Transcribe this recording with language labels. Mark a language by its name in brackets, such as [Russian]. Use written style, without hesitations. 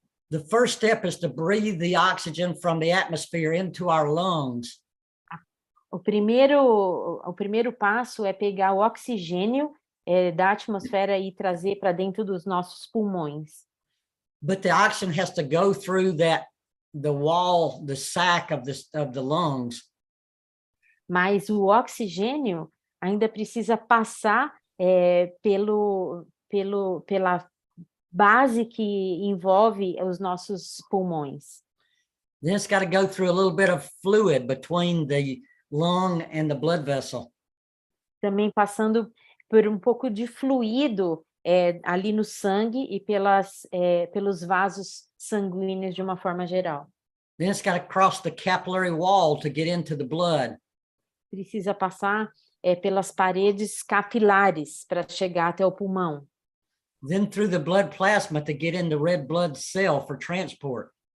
[English] The first step is to breathe the oxygen from the atmosphere into our lungs. [Portuguese] O primeiro passo é pegar o oxigênio da atmosfera e trazer para dentro dos nossos pulmões. [English] But the oxygen has to go through the wall, the sac of the lungs. [Portuguese] Mas o oxigênio ainda precisa passar pela base que envolve os nossos pulmões. [English] Then it's got to go through a little bit of fluid between the lung and the blood vessel. [Portuguese] Também passando por um pouco de fluido ali no sangue e pelos vasos sanguíneos de uma forma geral. [English] Then it's got to cross the capillary wall to get into the blood. [Portuguese] Precisa passar pelas paredes capilares para chegar até o pulmão. [English] Then through the blood plasma to get in the red blood cell for transport.